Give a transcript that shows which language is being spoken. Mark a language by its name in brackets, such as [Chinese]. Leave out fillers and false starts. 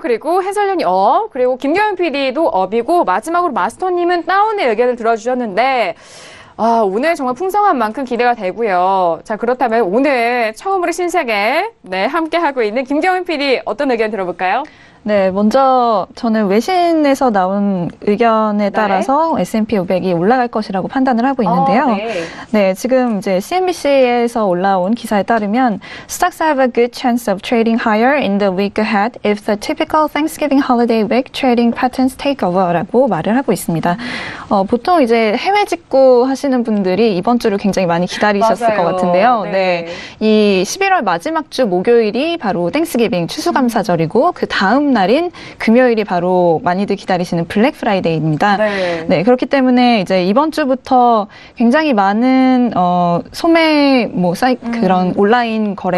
[Korean] 그리고 해설위원이 업, 그리고 김경현 PD도 업이고, 마지막으로 마스터님은 다운의 의견을 들어주셨는데, 아, 오늘 정말 풍성한 만큼 기대가 되고요. 자, 그렇다면 오늘 처음으로 신세계, 네, 함께하고 있는 김경현 PD 어떤 의견 들어볼까요? 네, 먼저 저는 외신에서 나온 의견에 따라서 S&P 500이 올라갈 것이라고 판단을 하고 있는데요. 네. 네, 지금 이제 CNBC에서 올라온 기사에 따르면 [English] Stocks have a good chance of trading higher in the week ahead if the typical Thanksgiving holiday week trading patterns take over [Korean] 라고 말을 하고 있습니다. 보통 이제 해외 직구 하시는 분들이 이번 주를 굉장히 많이 기다리셨을 맞아요. 것 같은데요. 네. 네, 이 11월 마지막 주 목요일이 바로 땡스기빙 추수감사절이고 그 다음 날인 금요일이 바로 많이들 기다리시는 블랙 프라이데이입니다. 네. 네, 그렇기 때문에 이제 이번 주부터 굉장히 많은 소매 그런 온라인 거래